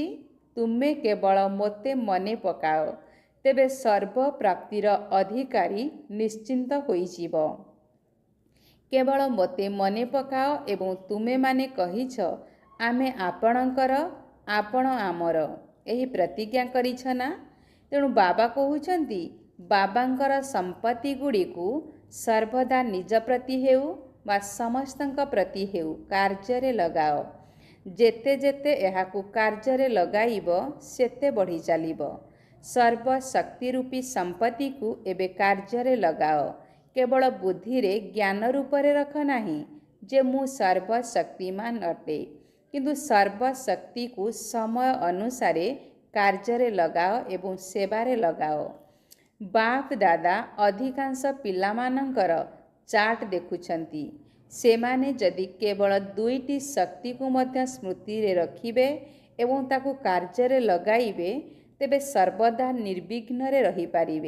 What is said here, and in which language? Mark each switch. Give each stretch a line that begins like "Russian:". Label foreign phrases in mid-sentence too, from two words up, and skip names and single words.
Odia: ତୁମେ କେବଳ ମୋତେ ମନେ ପକାଅ ତେବେ ସର୍ବ ପ୍ରାପ୍ତିର ଅଧିକାରୀ ନିଶ୍ଚିନ୍ତ ହୋଇଯିବ। କେବଳ ମୋତେ ମନେ ପକାଅ ଏବଂ ତୁମେ ମାନେ କହିଛ ଆମେ ଆପଣଙ୍କର ଆପଣ ଆମର। ଏହି ପ୍ରତିଜ୍ଞା କରିଛ ନା। ତେଣୁ ବାବା କହୁଛନ୍ତି ବାବାଙ୍କର ସମ୍ପତ୍ତି ଗୁଡ଼ିକୁ ସର୍ବଦା ନିଜ ପ୍ରତି ହେଉ ବା ସମସ୍ତଙ୍କ ପ୍ରତି ହେଉ କାର୍ଯ୍ୟରେ ଲଗାଅ। ଯେତେ ଯେତେ ଏହାକୁ କାର୍ଯ୍ୟରେ ଲଗାଇବ ସେତେ ବଢ଼ି ଚାଲିବ। ସର୍ବଶକ୍ତି ରୂପୀ ସମ୍ପତ୍ତି କୁ ଏବେ କାର୍ଯ୍ୟରେ ଲଗାଅ। କେବଳ ବୁଦ୍ଧି ରେ ଜ୍ଞାନ ରୂପରେ ରଖ ନାହିଁ ଯେ ମୁଁ ସର୍ବଶକ୍ତିମାନ ଅଟେ, କିନ୍ତୁ ସର୍ବଶକ୍ତି କୁ ସମୟ ଅନୁସାରେ କାର୍ଯ୍ୟରେ ଲଗାଅ ଏବଂ ସେବାରେ ଲଗାଅ। ବାପ ଦାଦା ଅଧିକାଂଶ ପିଲାମାନଙ୍କର ଚାର୍ଟ ଦେଖୁଛନ୍ତି। ସେମାନେ ଯଦି କେବଳ ଦୁଇଟି ଶକ୍ତି କୁ ମଧ୍ୟ ସ୍ମୃତି ରେ ରଖିବେ ଏବଂ ତାକୁ କାର୍ଯ୍ୟ ଲଗାଇବେ ତେବେ ସର୍ବଦା ନିର୍ବିଘ୍ନ ରେ ରହି ପାରିବେ।